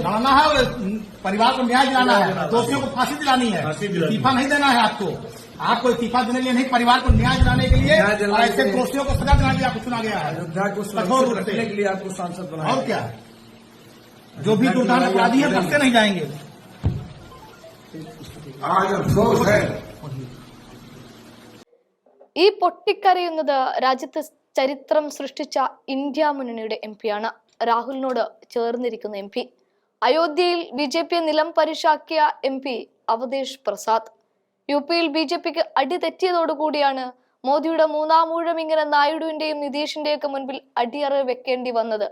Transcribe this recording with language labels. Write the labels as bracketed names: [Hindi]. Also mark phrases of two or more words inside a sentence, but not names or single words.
[Hindi] लड़ना है, परिवार को न्याय दिलाना है, दोषियों को फांसी दिलानी है, इस्तीफा नहीं देना है। आपको इस्तीफा देने के लिए नहीं, परिवार को न्याय दिलाने के लिए, ऐसे दोषियों को सजा दिलाने के लिए आपको चुना गया है। अयोध्या को सुरक्षित रखने के लिए आपको सांसद बनाया। और क्या, जो भी दुर्दान अपराधी है बख्शे नहीं जाएंगे। आज अफसोस है। [Malayalam] ഈ പൊട്ടിക്കരയുന്നത് രാജ്യത്ത് ചരിത്രം സൃഷ്ടിച്ച ഇന്ത്യ മുന്നണിയുടെ എംപിയാണ്. രാഹുലിനോട് ചേർന്നിരിക്കുന്ന എംപി. അയോധ്യയിൽ ബിജെപിയെ നിലം പരിശാക്കിയ എംപി അവധേഷ് പ്രസാദ്. യുപിയിൽ ബിജെപിക്ക് അടി തെറ്റിയതോടുകൂടിയാണ് മോദിയുടെ മൂന്നാം ഊഴം ഇങ്ങനെ നായിഡുവിന്റെയും നിതീഷിന്റെയൊക്കെ മുൻപിൽ അടിയറ വെക്കേണ്ടി വന്നത്.